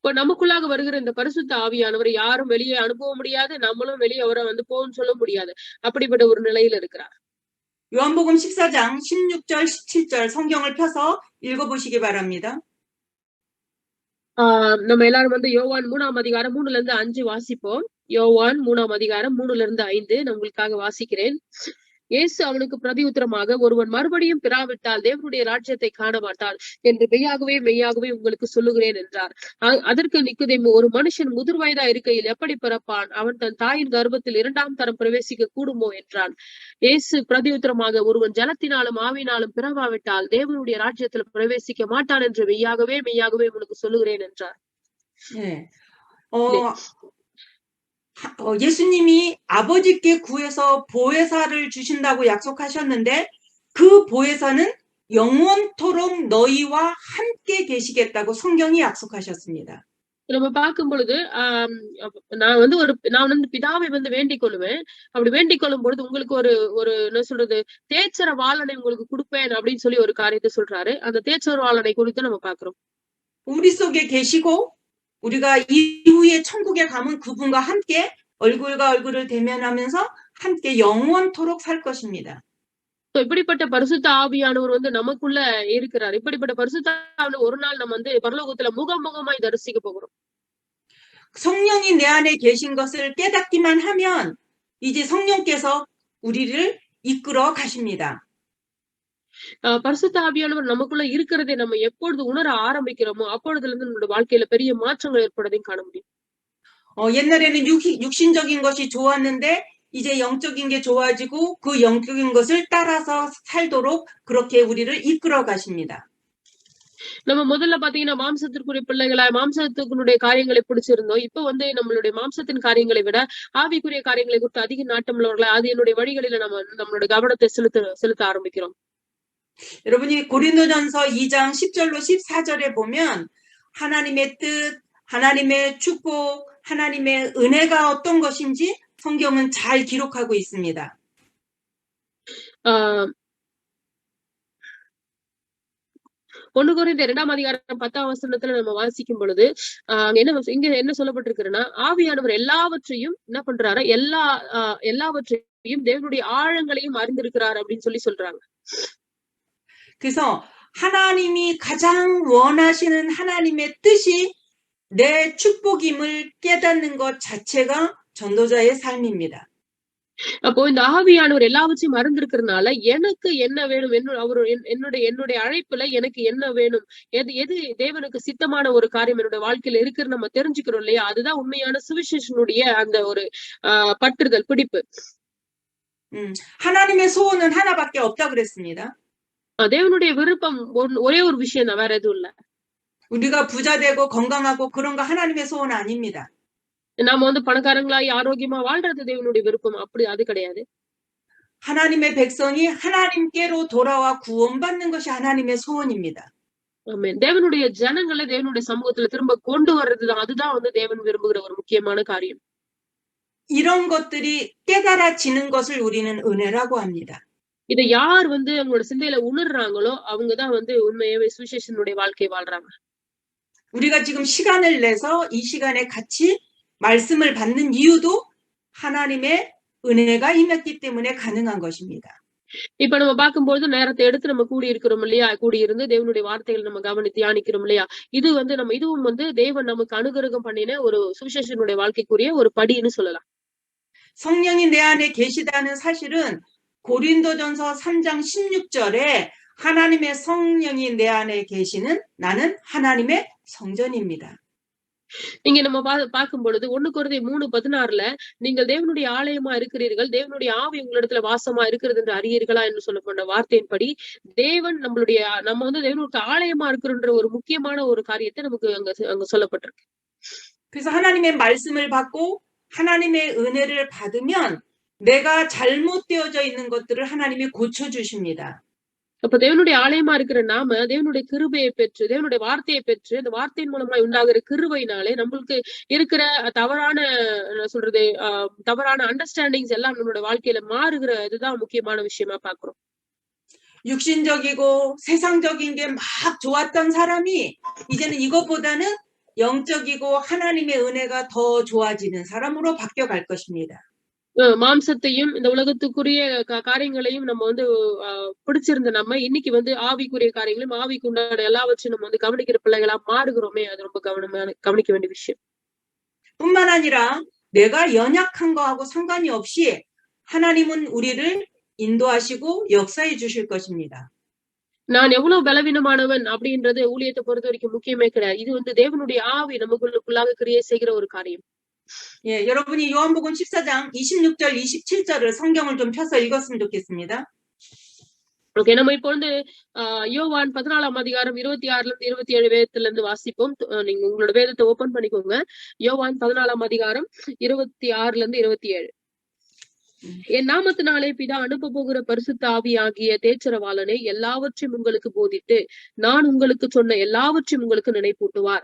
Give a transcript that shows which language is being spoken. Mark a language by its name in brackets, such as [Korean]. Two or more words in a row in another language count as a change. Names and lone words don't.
[Tamil] இப்ப நமக்குள்ளாக வருகிற இந்த பரிசுத்த ஆவியானவரை யாரும் வெளியே அனுப்ப முடியாது. நம்மளும் வெளியே அவரை வந்து போன்னு சொல்ல முடியாது. அப்படிப்பட்ட ஒரு நிலையில இருக்கிறார். [Korean] 요한복음 14장 16절, 17절 성경을 펴서 읽어보시기 바랍니다. [Tamil] நம்ம எல்லாரும் வந்து யோவான் 3ஆம் அதிகாரம் 3ல இருந்து 5 வாசிப்போம். யோவான் 3ஆம் அதிகாரம் 3ல இருந்து 5 நான் உங்களுக்காக வாசிக்கிறேன். இயேசு அவனுக்கு பிரதியுத்தரமாக, ஒருவன் மறுபடியும் பிறாவிட்டால் தேவனுடைய ராஜ்யத்தை காண மாட்டான் என்று மெய்யாகவே மெய்யாகவே உங்களுக்கு சொல்லுகிறேன் என்றார். அதற்கு நிக்கோதேமு, ஒரு மனுஷன் முதிர் வயதா இருக்கையில் எப்படி பிறப்பான்? அவன் தன் தாயின் கர்ப்பத்தில் 2ஆம் தரம் பிரவேசிக்க கூடுமோ என்றான். இயேசு பிரதியுத்தரமாக, ஒருவன் ஜலத்தினாலும் ஆவியினாலும் பிறவாவிட்டால் தேவனுடைய ராஜ்யத்தில் பிரவேசிக்க மாட்டான் என்று மெய்யாகவே மெய்யாகவே உங்களுக்கு சொல்லுகிறேன் என்றார். [Korean] 예수님이 아버지께 구해서 보혜사를 주신다고 약속하셨는데 그 보혜사는 영원토록 너희와 함께 계시겠다고 성경이 약속하셨습니다. [Tamil] நம்ம பார்க்கும் பொழுது நான் வந்து பிதாவை வந்து வேண்டிக் கொள்ளுவேன். அப்படி வேண்டிக் கொள்ளும் பொழுது உங்களுக்கு ஒரு என்ன சொல்றது, தேச்சர வாளனை உங்களுக்கு கொடுப்பேன் அப்படின்னு சொல்லி ஒரு காரியத்தை சொல்றாரு. அந்த தேச்சர வாளனை குறித்து நம்ம பார்க்கிறோம். [Korean] 우리 속에 계시고 우리가 이후에 천국에 가면 그분과 함께 얼굴과 얼굴을 대면하면서 함께 영원토록 살 것입니다. [Tamil] இப்படிப்பட்ட பரிசுத்த ஆவியானவர் வந்து நமக்குள்ள இருக்கிறார். இப்படிப்பட்ட பரிசுத்த ஆவியானவர் ஒரு நாள் நம்ம வந்து பரலோகத்துல முகமுகமாய் தரிசிக்க போகிறோம். [Korean] 성령이 내 안에 계신 것을 깨닫기만 하면 이제 성령께서 우리를 이끌어 가십니다. [Tamil] பரிசுத்த ஆவியானவர் நமக்குள்ள இருக்கிறதை நம்ம எப்பொழுது உணர ஆரம்பிக்கிறோமோ அப்பொழுதுல இருந்து நம்மளுடைய வாழ்க்கையில பெரிய மாற்றங்கள் ஏற்படுவதையும் காண முடியும். [Korean] 옛날에는 육신적인 것이 좋았는데 이제 영적인 게 좋아지고 그 영적인 것을 따라서 살도록 그렇게 우리를 이끌어 가십니다. [Tamil] நம்ம முதல்ல பாத்தீங்கன்னா மாம்சத்திற்குரிய பிள்ளைகளா மாம்சத்தினுடைய காரியங்களை பிடிச்சிருந்தோம். இப்ப வந்து நம்மளுடைய மாம்சத்தின் காரியங்களை விட ஆவிக்குரிய காரியங்களை குறித்து அதிக நாட்டம் உள்ளவர்களா அது என்னுடைய வழிகளில நம்மளுடைய கவனத்தை செலுத்த ஆரம்பிக்கிறோம். [Korean] 여러분이 고린도전서 2장 10절로 14절에 보면 하나님의 뜻, 하나님의 축복, 하나님의 은혜가 어떤 것인지 성경은 잘 기록하고 있습니다. [Tamil] 1 கொரிந்தியர் 2ஆம் அதிகாரம் 10ஆம் வசனத்துல நம்ம வாசிக்கும் பொழுது இங்க என்ன சொல்லப்பட்டிருக்குன்னா, ஆவியானவர் எல்லாவற்றையும் என்ன பண்றாரு, எல்லாவற்றையும் தேவனுடைய ஆழங்களையும் அறிந்திருக்கிறார் அப்படின்னு சொல்றாங்க. [Korean] 그래서 하나님이 가장 원하시는 하나님의 뜻이 내 축복임을 깨닫는 것 자체가 전도자의 삶입니다. [Tamil] அப்போ இந்த ஆவியானவர் எல்லாவற்றையும் அறிந்திருக்கிறதுனால எனக்கு என்ன வேணும், என்னுடைய அழைப்புல எனக்கு என்ன வேணும், எது தேவனுக்கு சித்தமான ஒரு காரியம் என்னுடைய வாழ்க்கையில இருக்குன்னு நம்ம தெரிஞ்சுக்கிறோம் இல்லையா? அதுதான் உண்மையான சுவிசேஷனுடைய அந்த ஒரு பற்றுதல், பிடிப்பு. [Korean] 하나님의 소원은 하나밖에 없다 그랬습니다. [Tamil] தேவனுடைய விருப்பம் ஒரே ஒரு விஷயம் தான், வேற எதுவும் இல்ல. [Korean] 우리가 부자 되고 건강하고 그런 거 하나님의 소원 아닙니다. [Tamil] நாம வந்து பணக்காரங்களாய் ஆரோக்கியமா வாழ்றது தேவனுடைய விருப்பம், அப்படி அது கிடையாது. [Korean] 하나님의 백성이 하나님께로 돌아와 구원받는 것이 하나님의 소원입니다. [Tamil] ஆமென். தேவனுடைய ஜனங்களை தேவனுடைய சமூகத்துல திரும்ப கொண்டு வர்றதுதான், அதுதான் வந்து தேவன் விரும்புகிற ஒரு முக்கியமான காரியம். [Korean] 이런 것들이 깨달아지는 것을 우리는 은혜라고 합니다. [Tamil] இதை யார் வந்து அவங்களோட சிந்தையில உணர்றாங்களோ அவங்கதான் வந்து உண்மையாவே சுவிசேஷனுடைய வாழ்க்கை வாழ்றாங்க. [Korean] 우리가 지금 시간을 내서 이 시간에 같이 말씀을 받는 이유도 하나님의 은혜가 임했기 때문에 가능한 것입니다. [Tamil] இப்ப நம்ம பார்க்கும்போது நேரத்தை எடுத்து நம்ம கூடி இருக்கிறோம் இல்லையா? கூடி இருந்து தேவனுடைய வார்த்தைகள் நம்ம கவனித்து தியானிக்கிறோம் இல்லையா? இதுவும் வந்து தேவன் நமக்கு அனுகிரகம் பண்ணின ஒரு சுவிசேஷனுடைய வாழ்க்கைக்குரிய ஒரு படின்னு சொல்லலாம். [Korean] 성령이 내 안에 계시다는 사실은 고린도전서 3장 16절에 하나님의 성령이 내 안에 계시는 나는 하나님의 성전입니다. [Tamil] இங்க நம்ம பார்க்கும் பொழுது 1 கொரிந்தியர் 3:16ல நீங்கள் தேவனுடைய ஆலயமா இருக்கிறீர்கள், தேவனுடைய ஆவி உங்களிடத்துல வாசமா இருக்கிறது என்று அறியீர்களா என்று சொல்லப்பட்ட வார்த்தையின்படி நம்ம வந்து தேவனுடைய ஆலயமா இருக்கிறன்ற ஒரு முக்கியமான ஒரு காரியத்தை நமக்கு அங்க சொல்லப்பட்டிருக்கு. [Korean] 그래서 하나님의 말씀을 받고 하나님의 은혜를 받으면 내가 잘못되어져 있는 것들을 하나님이 고쳐주십니다. [Tamil] அப்ப தேவனுடைய ஆலயமா இருக்கிற நாம தேவனுடைய கிருபையை பெற்று, தேவனுடைய வார்த்தையை பெற்று, அந்த வார்த்தையின் மூலமா உண்டாகிற கிருபையினாலே நம்மளுக்கு இருக்கிற தவறான அண்டர்ஸ்டாண்டிங்ஸ் எல்லாம் நம்மளோட வாழ்க்கையில மாறுகிற இதுதான் முக்கியமான விஷயமா பாக்குறோம். [Korean] 육신적이고 세상적인 게 막 좋았던 사람이 이제는 이것보다는 영적이고 하나님의 은혜가 더 좋아지는 사람으로 바뀌어갈 것입니다. [Tamil] மாம்சத்தையும் இந்த உலகத்துக்குரிய காரியங்களையும் நம்ம வந்து பிடிச்சிருந்த நம்ம இன்னைக்கு வந்து ஆவிக்குரிய காரியங்களையும் ஆவிக்கு உண்டான எல்லாவற்றையும் நம்ம வந்து கவனிக்கிற பிள்ளைகளா மாறுகிறோமே, அது ரொம்ப கவனிக்க வேண்டிய விஷயம். [Korean] 뿐만 아니라 내가 연약한 거하고 상관이 없이 하나님은 우리를 인도하시고 역사해 주실 것입니다. [Tamil] நான் எவ்வளவு பலவீனமானவன் அப்படின்றது ஊழியத்தை பொறுத்த வரைக்கும் முக்கியமே கிடையாது. இது வந்து தேவனுடைய ஆவி நமக்குள்ளாக கிரியை செய்கிற ஒரு காரியம். [Korean] 예, 여러분이 요한복음 14장 26절, 27절을 성경을 좀 펴서 읽었으면 좋겠습니다. [Tamil] ஓகே, நம்ம இப்போ வந்து யோவான் 14ஆம் அதிகாரம் 26ல இருந்து 27 வேதத்துல இருந்து வாசிப்போம். நீங்க உங்களோட வேதத்தை ஓபன் பண்ணிக்கோங்க. யோவான் 14ஆம் அதிகாரம் 26ல இருந்து 27. என் நாமத்தினாலே பிதா அனுப்ப போகிற பரிசுத்த ஆவியாகிய தேற்றரவாளனை எல்லாவற்றையும் உங்களுக்கு போதித்து நான் உங்களுக்கு சொன்ன எல்லாவற்றையும் உங்களுக்கு நினைப்பூட்டுவார்.